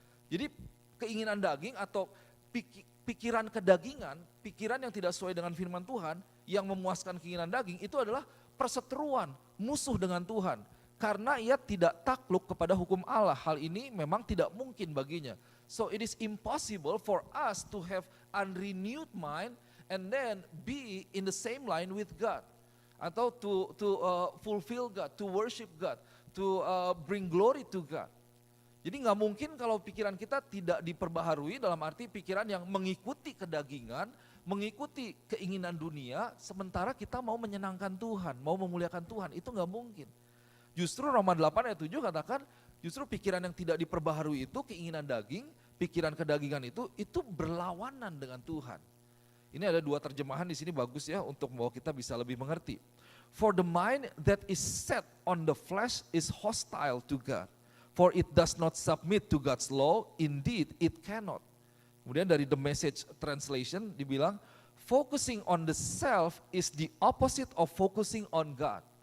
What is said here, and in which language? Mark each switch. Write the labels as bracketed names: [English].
[Indonesian] Jadi keinginan daging atau pikiran kedagingan, pikiran yang tidak sesuai dengan firman Tuhan, yang memuaskan keinginan daging itu adalah perseteruan, musuh dengan Tuhan. Karena ia tidak takluk kepada hukum Allah. Hal ini memang tidak mungkin baginya. [English] So it is impossible for us to have unrenewed mind and then be in the same line with God. [Indonesian] Atau [English] to fulfill God, to worship God, to bring glory to God. [Indonesian] Jadi nggak mungkin kalau pikiran kita tidak diperbaharui, dalam arti pikiran yang mengikuti kedagingan, mengikuti keinginan dunia, sementara kita mau menyenangkan Tuhan, mau memuliakan Tuhan, itu nggak mungkin. Justru Roma 8 ayat 7 katakan, justru pikiran yang tidak diperbaharui itu, keinginan daging, pikiran kedagingan itu berlawanan dengan Tuhan. Ini ada dua terjemahan di sini bagus ya, untuk bahwa kita bisa lebih mengerti. [English] For the mind that is set on the flesh is hostile to God. For it does not submit to God's law, indeed it cannot. [Indonesian] Kemudian dari [English] The Message Translation [Indonesian] dibilang, [English] focusing on the self is the opposite of focusing on God.